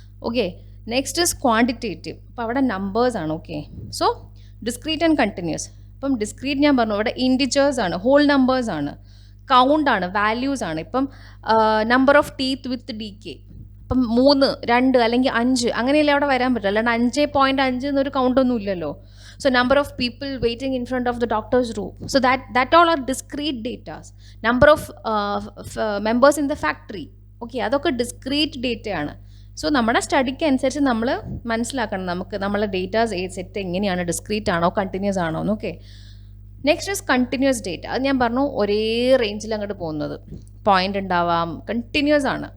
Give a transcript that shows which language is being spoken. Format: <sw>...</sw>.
<ml>Okay, next is quantitative. അപ്പോൾ അവിടെ numbers ആണ്. Okay, so discrete and continuous. ഇപ്പം ഡിസ്ക്രീറ്റ് ഞാൻ പറഞ്ഞു, ഇവിടെ ഇൻഡിജേഴ്സ് ആണ്, ഹോൾ നമ്പേഴ്സ് ആണ്, കൗണ്ട് ആണ്, വാല്യൂസ് ആണ്. ഇപ്പം number of teeth with DK, ഇപ്പം 3, 2 അല്ലെങ്കിൽ 5 അങ്ങനെയല്ലേ അവിടെ വരാൻ പറ്റില്ല. അല്ലാണ്ട് 5.5 എന്നൊരു കൗണ്ടൊന്നും ഇല്ലല്ലോ.</ml> <en>So number of people waiting in front of the doctor's room. So that all are discrete data. Number of members in the factory.</en> <ml>Okay, അതൊക്കെ ഡിസ്ക്രീറ്റ് ഡേറ്റ ആണ്. സോ നമ്മുടെ സ്റ്റഡിക്ക് അനുസരിച്ച് നമ്മൾ മനസ്സിലാക്കണം നമുക്ക് നമ്മളെ ഡേറ്റാസ് സെറ്റ് എങ്ങനെയാണ്, ഡിസ്ക്രീറ്റ് ആണോ കണ്ടിന്യൂസ് ആണോ എന്ന്. Okay, next is continuous data. അത് ഞാൻ പറഞ്ഞു ഒരേ റേഞ്ചിൽ അങ്ങോട്ട് പോകുന്നത്, പോയിന്റ് ഉണ്ടാവാം, കണ്ടിന്യൂസ് ആണ്.</ml>